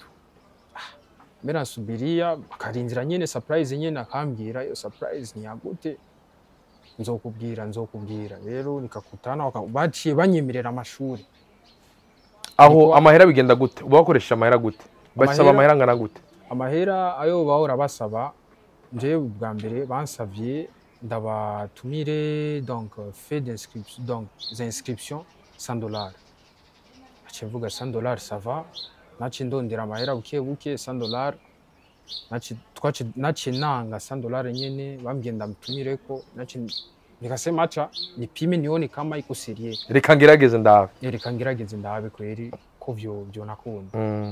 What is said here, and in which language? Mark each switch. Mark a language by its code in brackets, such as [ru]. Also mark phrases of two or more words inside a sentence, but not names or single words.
[rn] Mera nsubiria akarindira nyene surprise nyene akambwira iyo surprise ni yagute, nzokubwira. Rero nikakutana baciye banyemerera amashuri. Aho amahera bigenda gute? Uba wakoresha amahera gute? Basaba amahera ngana gute? Amahera ayo bahora basaba nje bwa mbere bansavye ndabatumire, [fr] donc fait d'inscription, donc les inscriptions $100. [rn] Aciye mvuga $100 [fr] ça va, [rn] naciye ndondera amahera buke $100. Naciye nanga $100 nyene bambwiye ndamutumire ko, naciye [sw] nikasema acha nipime nione kama iko serie, [rn] reka ngerageze ndabe kweri ko vyo nakunda.